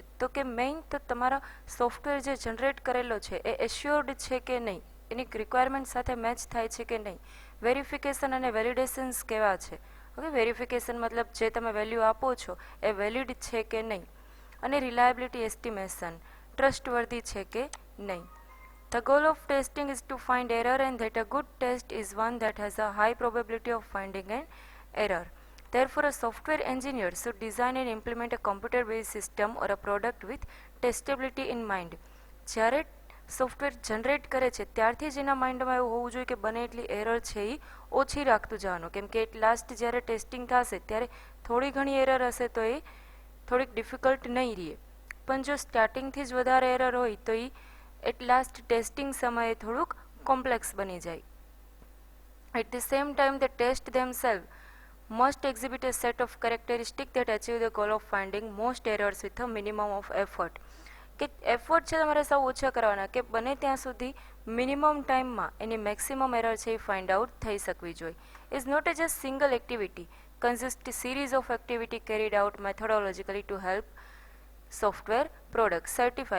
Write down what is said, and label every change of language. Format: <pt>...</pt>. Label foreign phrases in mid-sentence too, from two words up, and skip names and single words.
<gu>તો કે મેઇન તો તમારા સોફ્ટવેર જે જનરેટ કરેલો છે એ એશ્યોર્ડ છે કે નહીં, એની રિક્વાયરમેન્ટ સાથે મેચ થાય છે કે નહીં. વેરિફિકેશન અને વેલિડેશન્સ કેવા છે? ઓકે, વેરિફિકેશન મતલબ જે તમે વેલ્યુ આપો છો એ વેલિડ છે કે નહીં. અને</gu> <en>reliability estimation,</en> <gu>ટ્રસ્ટવર્ધી છે કે નહીં.</gu> <en>The goal of testing is to find error and that a good test is one that has a high probability of finding an error. Therefore, a software engineer should design and implement a computer-based system or a product with testability in mind.</en> <gu>જ્યારે</gu> <en>software generate</en> <gu>કરે છે ત્યારથી જ એના માઇન્ડમાં એવું હોવું જોઈએ કે બને એટલી એરર છે એ ઓછી રાખતું જવાનું, કેમ કે</gu> <en>at last</en> <gu>જ્યારે ટેસ્ટિંગ થશે ત્યારે થોડી ઘણી એરર હશે તો એ થોડીક ડિફિકલ્ટ નહીં રહે. પણ જો સ્ટાર્ટિંગથી જ વધારે એરર હોય તો એ</gu> <en>at last testing</en> <gu>સમયે થોડુંક કોમ્પ્લેક્સ બની જાય.</gu> <en>at the same time the test themselves must exhibit a set of characteristics that achieve the goal of finding most errors with a minimum of effort.</en> <gu>કે એફર્ટ છે તમારે સાવ ઓછા કરવાના કે બને ત્યાં સુધી</gu> <en>minimum time</en> <gu>એની</gu> <en>maximum error</en> <gu>છે એ</gu> <en>find out</en> <gu>થઈ શકવી જોઈએ.</gu> <en>is not a just single activity, consist series of activity carried out methodologically to help software product certify.</en>